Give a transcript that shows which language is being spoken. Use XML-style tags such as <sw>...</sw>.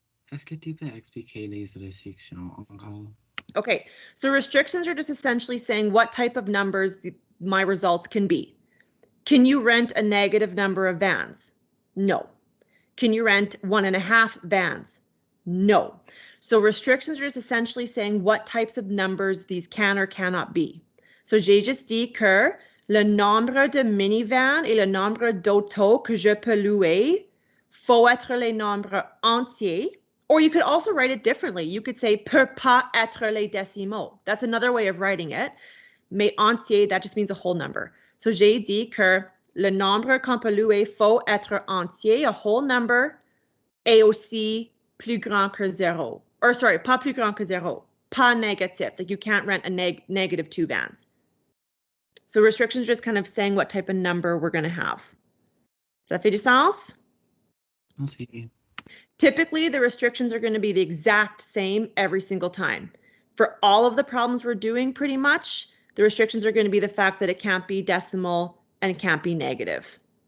<fr>Est-ce que tu peux expliquer les restrictions encore?</fr> <en>Okay, so restrictions are just essentially saying what type of numbers my results can be. Can you rent a negative number of vans? No. Can you rent 1.5 vans? No. So restrictions are just essentially saying what types of numbers these can or cannot be.</en> <fr>So j'ai juste dit que le nombre de minivans et le nombre d'autos que je peux louer faut être les nombres entiers</fr> <en>Or you could also write it differently. You could say</en> <fr>peut pas être les décimaux.</fr> <en>That's another way of writing it.</en> <fr>Mais entier,</fr> <en>that just means a whole number.</en> <fr>So j'ai dit que le nombre qu'on peut louer faut être entier,</fr> <en>a whole number,</en> <fr>et aussi plus grand que zéro.</fr> <en>Or sorry,</en> <fr>pas plus grand que zéro. Pas négatif.</fr> <en>Like you can't rent a negative 2 vans. So restrictions are just kind of saying what type of number we're going to have. Does that</en> <fr>fait du sens? Merci.</fr> <en>Typically, the restrictions are going to be the exact same every single time. For all of the problems we're doing, pretty much, the restrictions are going to be the fact that it can't be decimal and it can't be negative.</en>